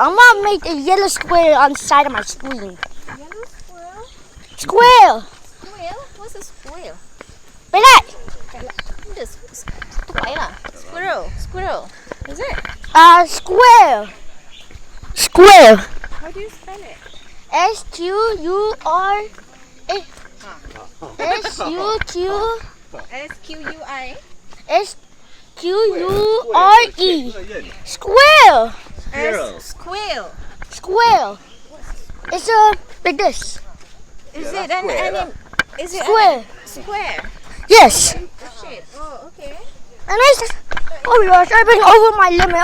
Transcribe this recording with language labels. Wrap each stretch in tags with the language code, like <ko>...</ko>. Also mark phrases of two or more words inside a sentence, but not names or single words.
<en>I'm gonna make a yellow square on the side of my screen. Yellow squirrel. Square! Squirrel? What's a squirrel? Like that. Squirrel. Squirrel. Is it? Square. Square. How do you spell it? S-Q-U-R. S-U-Q. S-Q-U-I. S-Q-U-R-E. Square. Squirrel. Squirrel. Square. It's like this. Is Yeah, it that's an square lah. anim? Is it Square. square? Yes. Shape. Oh, okay. And it's, oh my gosh, I've been over my limit.</en>